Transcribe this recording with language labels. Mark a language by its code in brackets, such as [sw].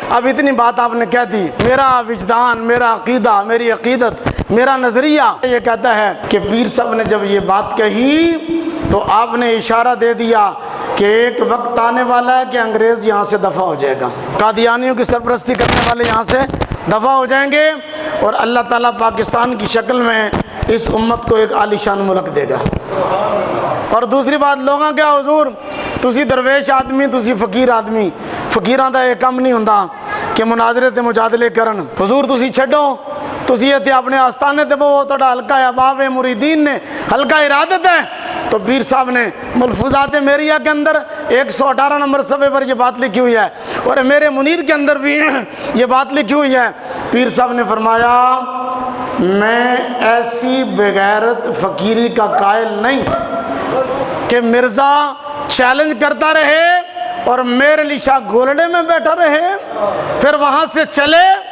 [ur] اب اتنی بات آپ نے کہہ دی. میرا وجدان، میرا عقیدہ، میری عقیدت، میرا نظریہ یہ کہتا ہے کہ پیر صاحب نے جب یہ بات کہی تو آپ نے اشارہ دے دیا کہ ایک وقت آنے والا ہے کہ انگریز یہاں سے دفع ہو جائے گا. قادیانیوں کی سرپرستی کرنے والے یہاں سے دفع ہو جائیں گے، اور اللہ تعالیٰ پاکستان کی شکل میں اس امت کو ایک عالیشان ملک دے گا. اور دوسری بات، [pa] لوگاں کیا حضور تسی درویش آدمی، تسی فقیر آدمی، فقیراں دا یہ کم نہیں ہوندا کہ مناظرے تے مجادلے کرن. حضور تسی چھڈو، تسی تے اپنے آستانے تے وہ تہاڈا حلقہ احباب مریدین نے، حلقہ ارادت ہے. [ur] تو پیر صاحب نے ملفوظات میریہ کے اندر 118 نمبر صفحے پر یہ بات لکھی ہوئی ہے، اور میرے منیر کے اندر بھی یہ بات لکھی ہوئی ہے. پیر صاحب نے فرمایا میں ایسی بغیرت فقیری کا قائل نہیں کہ مرزا چیلنج کرتا رہے اور میر علی شاہ گولڈے میں بیٹھا رہے، پھر وہاں سے چلے.